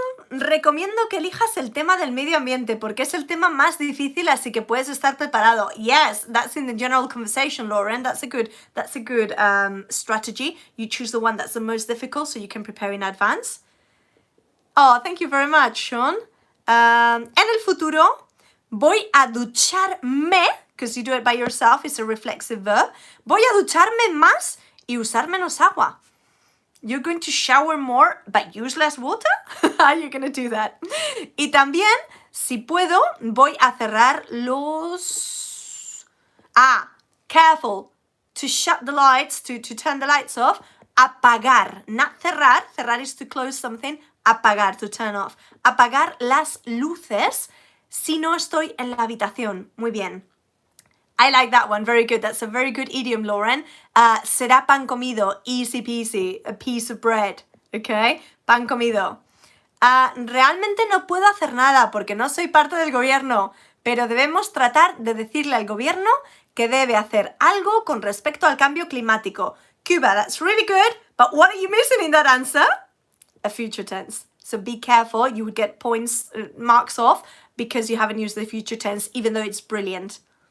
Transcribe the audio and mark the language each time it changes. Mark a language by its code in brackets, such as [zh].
[es] Recomiendo que elijas el tema del medio ambiente porque es el tema más difícil, así que puedes estar preparado. [en] Yes, that's in the general conversation, Lauren. That's a good strategy. You choose the one that's the most difficult so you can prepare in advance. Oh, thank you very much, Sean. [es] En el futuro voy a ducharme, [en] because you do it by yourself, it's a reflexive verb. [es] Voy a ducharme más y usar menos agua. [en] You're going to shower more but use less water? How are you going to do that? [es] Y también, si puedo, voy a cerrar los... [en] careful. To shut the lights, to turn the lights off. Apagar. Not cerrar. Cerrar is to close something. Apagar, to turn off. [es] Apagar las luces si no estoy en la habitación. Muy bien. [en] I like that one. Very good. That's a very good idiom, Lauren. [es] Será pan comido. [en] Easy peasy. A piece of bread. Okay? [es] Pan comido. Realmente no puedo hacer nada porque no soy parte del gobierno, pero debemos tratar de decirle al gobierno que debe hacer algo con respecto al cambio climático. [en] Cuba, that's really good, but what are you missing in that answer? A future tense. So be careful. You would get points, marks off because you haven't used the future tense, even though it's brilliant.